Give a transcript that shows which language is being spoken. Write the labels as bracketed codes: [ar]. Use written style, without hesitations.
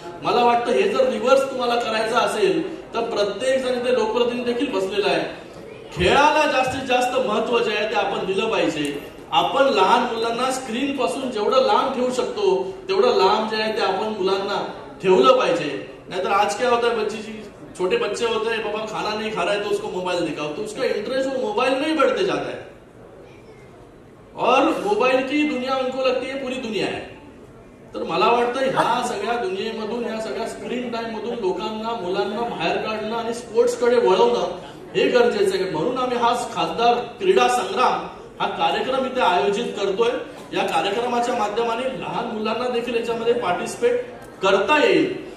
[mr] मला वाटतं हे जर रिव्हर्स तुम्हाला करायचं असेल तर प्रत्येक जण इथे लोकप्रतिनिधी देखील बसलेला आहे. खेळाला जास्तीत जास्त महत्व जे आहे ते आपण दिलं पाहिजे. आपण लहान मुलांना स्क्रीन पासून जेवढं लांब ठेवू शकतो तेवढं लांब जे आहे ते आपण मुलांना ठेवलं पाहिजे. [hi] नाहीतर आज क्या होता है, बच्ची छोटे बच्चे होते हैं, पापा खाना नहीं खा रहा है तो उसको मोबाइल दिखाओ, तो उसका इंटरेस्ट वो मोबाइल में ही बढ़ते जाता है और मोबाइल की दुनिया उनको लगती है पूरी दुनिया है. [mr] तर मला वाटतं ह्या सगळ्या दुनियेमधून, ह्या सगळ्या स्क्रीन टाइम मधून लोकांना, मुलांना बाहेर काढणं आणि स्पोर्ट्स कडे वळवणं हे गरजेचं आहे. म्हणून आम्ही हा खासदार क्रीडा संग्राम हा कार्यक्रम इथे आयोजित करतोय. या कार्यक्रमाच्या माध्यमाने लहान मुलांना देखील याच्यामध्ये पार्टिसिपेट करता येईल.